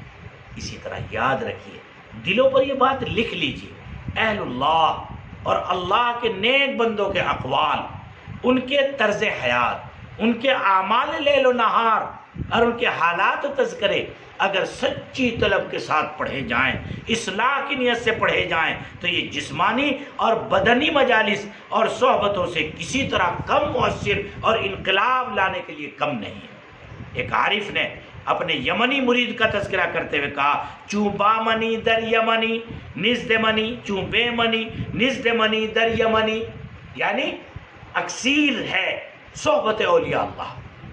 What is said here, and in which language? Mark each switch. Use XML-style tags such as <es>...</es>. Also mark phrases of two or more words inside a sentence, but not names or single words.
<ur>اسی طرح یاد رکھیے، دلوں پر یہ بات لکھ لیجیے، اہل اللہ اور اللہ کے نیک بندوں کے اقوال، ان کے طرز حیات، ان کے اعمال لیل و نہار اور ان کے حالات و تذکرے اگر سچی طلب کے ساتھ پڑھے جائیں، اصلاح کی نیت سے پڑھے جائیں، تو یہ جسمانی اور بدنی مجالس اور صحبتوں سے کسی طرح کم مؤثر اور انقلاب لانے کے لیے کم نہیں ہے۔ ایک عارف نے اپنے یمنی مرید کا تذکرہ کرتے ہوئے کہا،</ur> <fa>چوں با منی در یمنی نزد منی، چوں بے منی نزد منی در یمنی،</fa> <ur>یعنی اکثیر ہے صحبت اولیاء اللہ۔</ur>